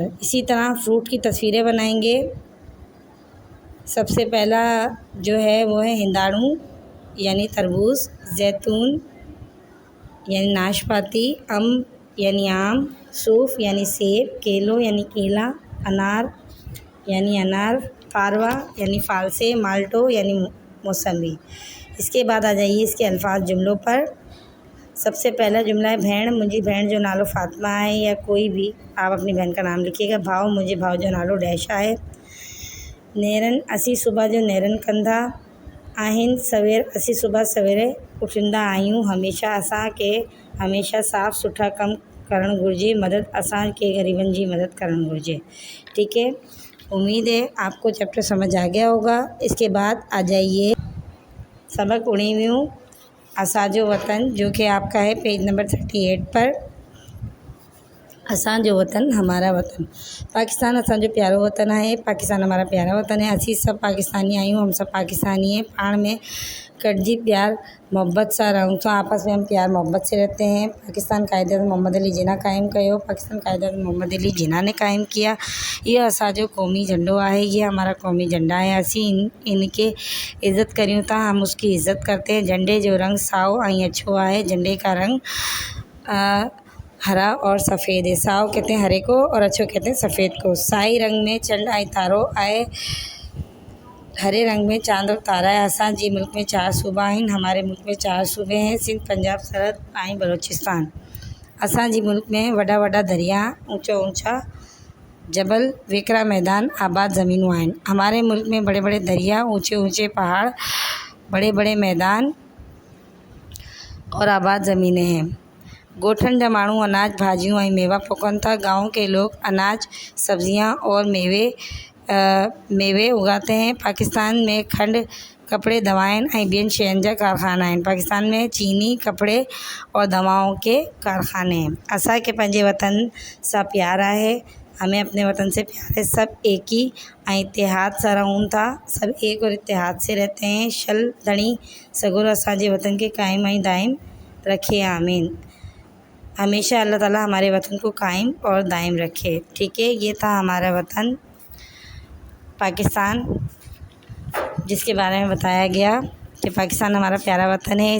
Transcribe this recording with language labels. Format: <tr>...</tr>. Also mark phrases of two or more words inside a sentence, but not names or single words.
<hi>इसी तरह फ्रूट की तस्वीरें बनाएंगे। सबसे पहला जो है वो है हिंदाणु यानी तरबूज, जैतून यानी नाशपाती, अम्ब यानी आम, सूफ यानी सेब, केलो यानी केला, अनार यानी अनार, फारवा यानी फालसे, माल्टो यानी मौसम्बी। इसके बाद आ जाइए इसके अल्फाज जुमलों पर। सबसे पहला जुमला है</hi> <sd>भेण मुंहिंजी भेण जो नालो फ़ातिमा</sd> <hi>है, या कोई भी आप अपनी बहन का नाम लिखिएगा।</hi> <sd>भाउ मुंहिंजे भाउ जो नालो डैश आहे। नेरन असीं सुबुह जो नेरन कंदा आहिनि। सवेर असीं सुबुह सवेरे उथंदा आहियूं। हमेशह असांखे हमेशह साफ़ सुथरा कम करणु घुरिजे। मदद असांखे ग़रीबनि जी मदद करणु घुरिजे।</sd> <hi>ठीक है, उम्मीद है आपको चैप्टर समझ आ गया होगा। इसके बाद आ जाइए सबक 19</hi> <sd>असांजो वतन,</sd> <hi>जो कि आपका है पेज नंबर 38 पर।</hi> <sd>असांजो वतन</sd> <hi>हमारा वतन।</hi> <sd>पाकिस्तान असांजो प्यारो वतन है।</sd> <hi>पाकिस्तान हमारा प्यारा वतन है।</hi> <sd>असीं सब पाकिस्तानी आहियूं।</sd> <hi>हम सब पाकिस्तानी हैं।</hi> <sd>पाण में कटजी प्यार मोहब्बत सां रहूं था।</sd> <hi>आपस में हम प्यार मोहब्बत से रहते हैं। पाकिस्तान कायदे मोहम्मद अली जिना</hi> <sd>कायम कयो।</sd> <hi>पाकिस्तान कायदे मोहम्मद अली जिना ने कायम किया। यह</hi> <sd>असांजो कौमी झंडो</sd> <hi>है। ये हमारा कौमी झंडा है।</hi> <sd>असीं इनके इज़्ज़त करियूं था।</sd> <hi>हम उसकी इज़्ज़त करते हैं।</hi> <sd>झंडे जो रंग साओ ऐं अछो है।</sd> <hi>झंडे का रंग हरा और सफ़ेद है। साओ कहते हैं हरे को और अच्छो कहते हैं सफ़ेद को।</hi> <sd>साई रंग में चंड ऐं तारो आहे।</sd> <hi>हरे रंग में चांद और तारा है।</hi> <sd>असांजे मुल्क में 4 सूबा आहिनि।</sd> <hi>हमारे मुल्क में 4 सूबे हैं, सिंध, पंजाब, सरहद ऐं बलोचिस्तान।</hi> <sd>असांजे मुल्क में वॾा वॾा दरिया, ऊंचा ऊंचा जबल, वेकरा मैदान, आबाद ज़मीनूं आहिनि।</sd> <hi>हमारे मुल्क में बड़े बड़े दरिया, ऊंचे ऊंचे पहाड़, बड़े बड़े मैदान और आबाद ज़मीनें हैं।</hi> <sd>गोठन जा माण्हू अनाज, भाजियूं ऐं मेवा पोखनि था।</sd> <hi>गाँव के लोग अनाज, सब्जियां और मेवे उगाते हैं।</hi> <sd>पाकिस्तान में खंड, कपड़े, दवाएं ऐं ॿियनि शयुनि जा कारखाना आहिनि।</sd> <hi>पाकिस्तान में चीनी, कपड़े और दवाओं के कारखाने हैं।</hi> <sd>असांखे पंहिंजे वतन सां प्यार आहे।</sd> <hi>हमें अपने वतन से प्यार है।</hi> <sd>सब एक ही ऐं इतिहाद सां रहूं था।</sd> <hi>सब एक और इतिहाद से रहते हैं।</hi> <sd>शल धणी सगुर असांजे वतन के कायम ऐं दायम रखे। आमीन।</sd> <hi>हमेशा अल्लाह ताला हमारे वतन को कायम और दायम रखे। ठीक है, ये था हमारा वतन पाकिस्तान, जिसके बारे में बताया गया कि पाकिस्तान हमारा प्यारा वतन है।</hi>